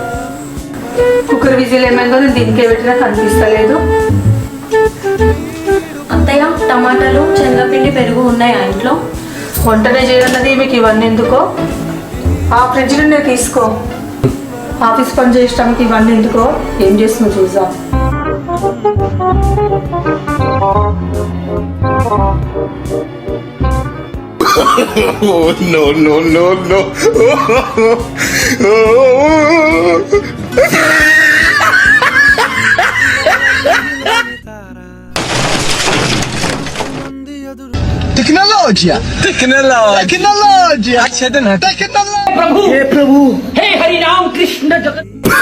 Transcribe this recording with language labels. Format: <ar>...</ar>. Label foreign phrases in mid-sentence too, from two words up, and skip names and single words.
<en>cooker whistle</en> <te>ఏమైందో నేను దీనికే పెట్టినా కనిపిస్తలేదు. అత్తయ్య, టమాటాలు, శనగపిండి, పెరుగు ఉన్నాయా ఇంట్లో? వంటనే చేయాలన్నది మీకు ఇవన్నీ ఎందుకో? ఆ ఫ్రిడ్జ్ నుండే తీసుకో. ఆఫీస్ పని చేయడానికి ఇవన్నీ ఎందుకో? ఏం చేస్తుందో చూద్దాం.</te> <en>Oh, no, no, no, no.</en> <pt>Tecnologia! Tecnologia! Tecnologia!</pt> <hi>प्रभु हे हरि राम कृष्ण जगत</hi>